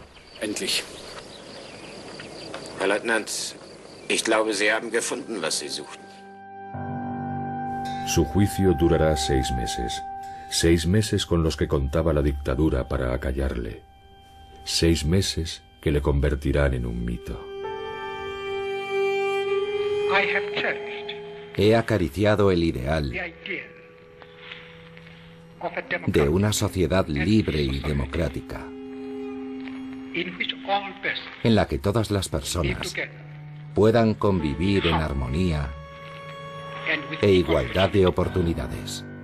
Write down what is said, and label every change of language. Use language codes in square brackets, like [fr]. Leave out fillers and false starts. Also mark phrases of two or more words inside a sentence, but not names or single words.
[de] Endlich. Herr Leutnant, ich glaube, Sie haben gefunden, was Sie suchten. [es] Su juicio durará 6 meses. 6 meses con los que contaba la dictadura para acallarle. 6 meses que le convertirán en un mito. He acariciado el ideal de una sociedad libre y democrática, en la que todas las personas puedan convivir en armonía e igualdad de oportunidades.